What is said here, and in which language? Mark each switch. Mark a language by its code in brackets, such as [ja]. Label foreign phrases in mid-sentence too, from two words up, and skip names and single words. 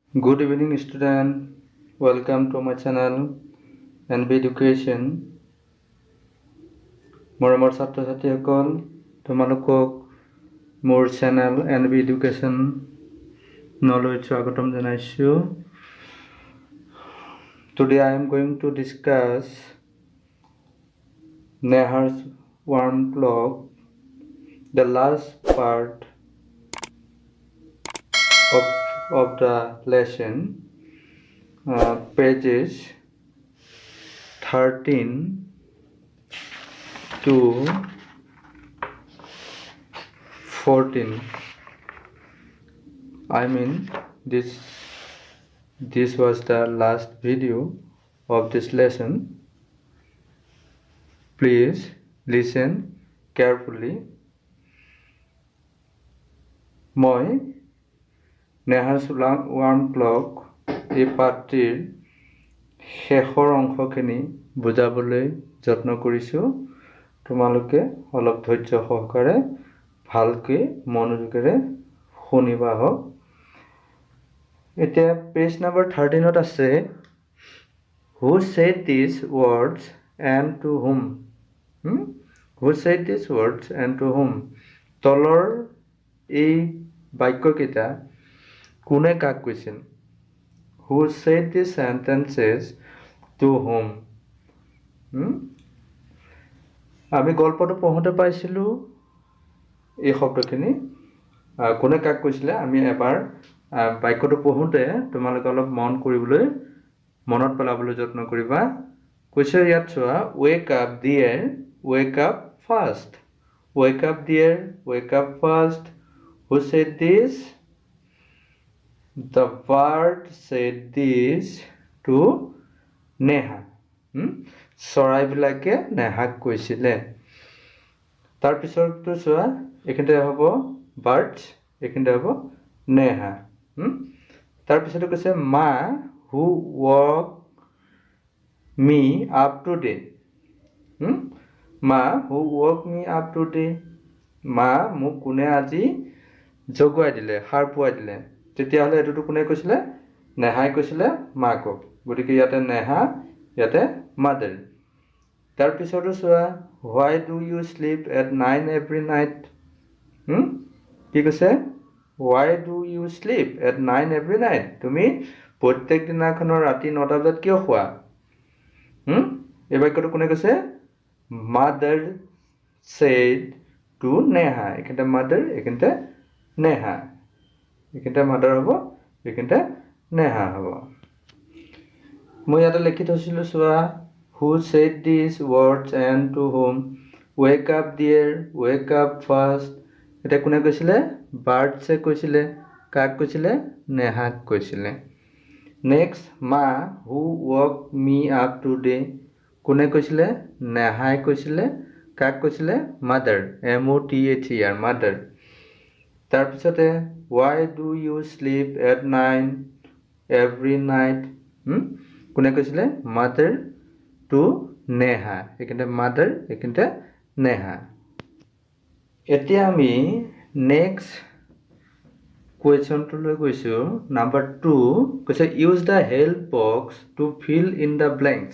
[en] Good evening, student. Welcome to my channel NB Education. [as] মৰমৰ ছাত্ৰ ছাত্ৰীসকল, তোমালোকক মোৰ চেনেল NB Education নলৈ স্বাগতম জনাইছোঁ. [en] Today I am going to discuss Neha's warm blog, the last part of the lesson, pages 13 to 14. I mean this was the last video of this lesson. Please listen carefully. [as] মই নেহাজ ওয়ার্ম ক্লক এই পাঠটিৰ শেষৰ অংশখিনি বুজাবলৈ যত্ন কৰিছোঁ. তোমালোকে অলপ ধৈৰ্য সহকাৰে ভালকৈ মনোযোগেৰে শুনিবা হওক. এতিয়া [en] page number [as] 13ত আছে, [en] Who said these words and to whom? Who said these words and to whom? [as] তলৰ এই বাক্যকেইটা কোনে কাক কৈছিল? [en] Who said these sentences to whom? [as] আমি গল্পটো পঢ়োতে পাইছিলোঁ এই শব্দখিনি কোনে কাক কৈছিলে. আমি এবাৰ বাক্যটো পঢ়োতে তোমালোকে অলপ মনত পেলাবলৈ যত্ন কৰিবা. কৈছে ইয়াত চোৱা, [en] wake up dear, wake up fast, wake up dear, wake up fast. Who said this? The bird said this to Neha. [as] চৰাইবিলাকে নেহাক কৈছিলে. তাৰপিছতটো চোৱা, এইখিনিতে হ'ব বাৰ্ডছ, এইখিনিতে হ'ব নেহা. তাৰপিছতে কৈছে [en] মা who woke me up today. মা who woke me up today. [as] মা মোক কোনে আজি জগুৱাই দিলে, সাৰ পুৱাই দিলে. তেতিয়াহ'লে এইটোতো কোনে কৈছিলে? নেহাই কৈছিলে মাকক. গতিকে ইয়াতে নেহা, ইয়াতে মাদাৰ. তাৰপিছতো চোৱা, [en] why do you sleep at 9 every night? [as] কি কৈছে? [en] why do you sleep at 9 every night? [as] তুমি প্ৰত্যেক দিনাখনৰ ৰাতি 9টা বজাত কিয় শুৱা? এই বাক্যটো কোনে কৈছে? [en] Mother said to [as] নেহা. এইখিনিতে মাদাৰ, এইখিনিতে নেহা. এইখিনিতে মাদাৰ হ'ব, এইখিনিতে নেহা হ'ব. মই ইয়াতে লিখি থৈছিলোঁ চোৱা, [en] who said these words and to whom? wake up dear, wake up fast. [as] এটা কোনে কৈছিলে? বাৰ্ডছে কৈছিলে. কাক কৈছিলে? নেহাক কৈছিলে. [en] Next, Ma who woke me up today. [as] কোনে কৈছিলে? নেহাই কৈছিলে. কাক কৈছিলে? [en] মাদাৰ, MOTHER, মাদাৰ. তাৰপিছতে why do you sleep at 9 every night? [as] কোনে কৈছিলে? [en] Mother to [as] নেহা. এইখিনিতে মাদাৰ, এইখিনিতে নেহা. এতিয়া আমি নেক্সট কুৱেশ্যনটোলৈ গৈছোঁ. [en] নাম্বাৰ 2 কৈছে use the help box to fill in the blanks.